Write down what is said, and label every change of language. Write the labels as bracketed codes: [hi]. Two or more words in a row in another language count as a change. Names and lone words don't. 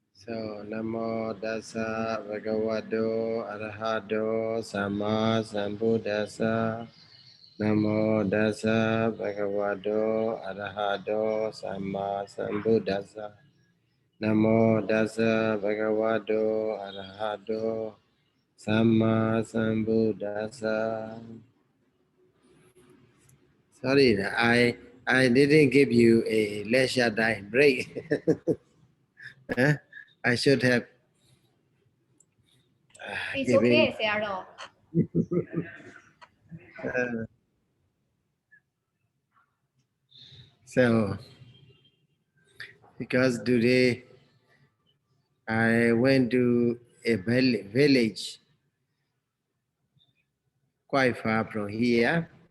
[pi] So, Namo Dasa Bhagavato Arahato Sama Sambuddhasa. Namo Dasa Bhagavato Arahato Sama Sambuddhasa. Namo Dasa Bhagavato Arahato Sama Sambuddhasa. [en] Sorry, I didn't give you a leisure time break. Huh? I should have It's given. okay, Sayadaw. So, because today I went to a village quite far from here.